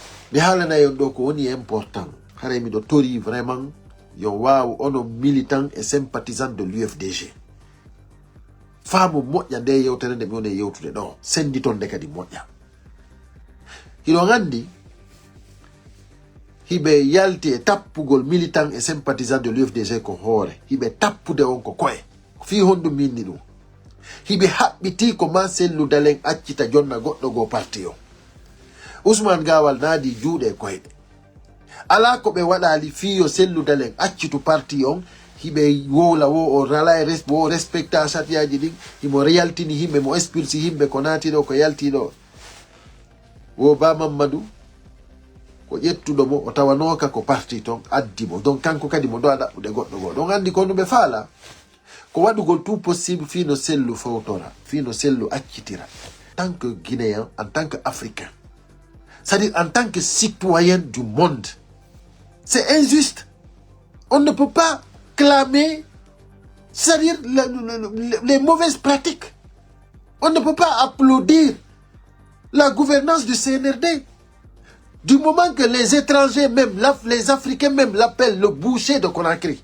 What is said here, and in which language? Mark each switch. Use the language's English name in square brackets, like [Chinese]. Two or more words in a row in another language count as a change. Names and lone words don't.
[Fula] mi haalana yon ɗo ko woni important hare miɗo tori vraiment yon waw ono [French] militant et sympathisant de l'UFDG [Fula] faamu moƴƴa nde yewtere nde mi woni yewtude ɗo senditon nde kadi moƴƴa hiɗo gandi hiɓe yalti e tappugol [French] militant et sympathisant de l'UFDG [Fula] ko hoore hiɓe tappude on ko koye fi honɗum minni ɗum hiɓe haɓɓiti ko ma Sellu Dalen accita jonna goɗɗo go parti o Ousmane Gawal naadi juuɗe e koyɗe ala ko ɓe waɗali fiyo Sellu Dalen accitu parti on hiɓe wowla wo o rala e wo respecta chatiaji ɗin himo yaltini himɓe mo expulsi himɓe ko naatiɗo ko yaltiɗo wo Ba Mamadou ko ƴettuɗo mo o tawanoka ko parti ton addi mo donc kanko kadi mo dowa ɗaɓɓude goɗɗo go ɗon andi ko ɗum ɓe faala ko waɗugol [French] tout possible [Fula] fino Sellu fawtora fino Sellu accitira [French] en tant que Guinéen en tant que Africain c'est-à-dire en tant que citoyen du monde c'est injuste on ne peut pas clamer c'est-à-dire les mauvaises pratiques on ne peut pas applaudir la gouvernance du CNRD du moment que les étrangers même les Africains même l'appellent le boucher de Conakry.